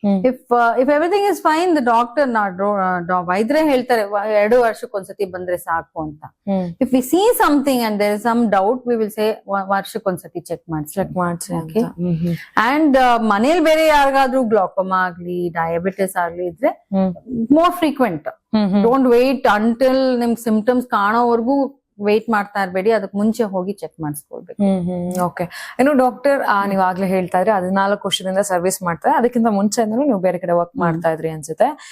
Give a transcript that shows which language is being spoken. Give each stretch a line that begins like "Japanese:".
English: If everything is fine, the doctor
Kannada: ವೈದ್ಯರೇ ಹೇಳ್ತಾರೆ 2 ವರ್ಷಕ್ಕೊಂದ್ಸತಿ ಬಂದ್ರೆ ಸಾಕು ಅಂತ.
English: If we see something and there is some doubt, we will say
Kannada: ವರ್ಷಕ್ಕೊಂದ್ಸತಿ check ಮಾಡ್ಸಿ. Okay, and ಮನೇಲಿ ಬೇರೆ ಯಾರಿಗಾದ್ರೂ ಗ್ಲಾಕೋಮಾ ಆಗ್ಲಿ, ಡಯಾಬಿಟಿಸ್ ಆಗ್ಲಿ ಇದ್ರೆ
English: More frequent. Don't wait until
Kannada: ನಿಮ್ ಸಿಂಪ್ಟಮ್ಸ್ ಕಾಣೋವರೆಗೂ ವೇಟ್ ಮಾಡ್ತಾ ಇರ್ಬೇಡಿ, ಅದಕ್ಕೆ ಮುಂಚೆ ಹೋಗಿ ಚೆಕ್ ಮಾಡಿಸ್ಕೊಳ್ಬೇಕು. ಓಕೆ. ಇನ್ನು ಡಾಕ್ಟರ್, ನೀವ್ ಆಗ್ಲೇ ಹೇಳ್ತಾ ಇದ್ರಿ 14 ವರ್ಷದಿಂದ ಸರ್ವಿಸ್ ಮಾಡ್ತಾರೆ, ಅದಕ್ಕಿಂತ ಮುಂಚೆ ನೀವು ಬೇರೆ ಕಡೆ ವರ್ಕ್ ಮಾಡ್ತಾ ಇದ್ರಿ ಅನ್ಸುತ್ತೆ.